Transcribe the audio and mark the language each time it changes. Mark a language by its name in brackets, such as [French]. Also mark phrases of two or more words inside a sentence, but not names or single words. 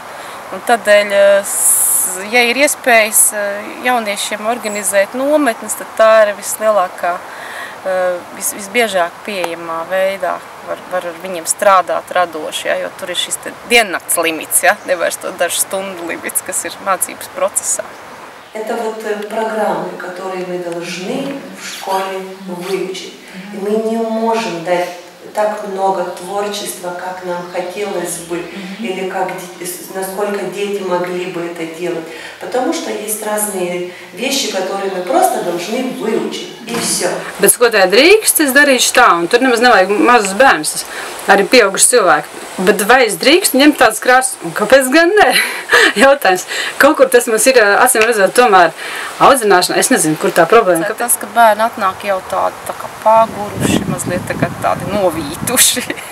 [Latvian] Un tādēļ, ja ir iespējas jauniešiem organizēt nometnes, tad tā ir vislielākā, visbiežāk pieejamā veidā var ar viņiem strādāt radoši, ja, jo tur ir šis diennakts limits, ja, nevairs to dažu stundu limits, kas ir mācības procesā. [Russian] Это вот программы, которые мы должны в школе выучить. И мы не можем дать так много творчества, как нам хотелось бы, или насколько дети могли бы это делать. Потому что есть разные вещи, которые мы просто должны выучить, и все. [Latvian] Bet skotē drīkst, es darīšu tā, un tur nemaz nevajag mazus bērnus, arī pieauguši cilvēki. Bet vai es drīkstu ņemt tādas krāsas? Un kāpēc gan ne? Jautājums. Kaut kur tas mums ir, acīm redzot, tomēr audzināšanā. Es nezinu, kur tā problēma. Tas, ka bērni atnāk jau tādi tā kā paguruši, mazliet tagad tādi novītuši.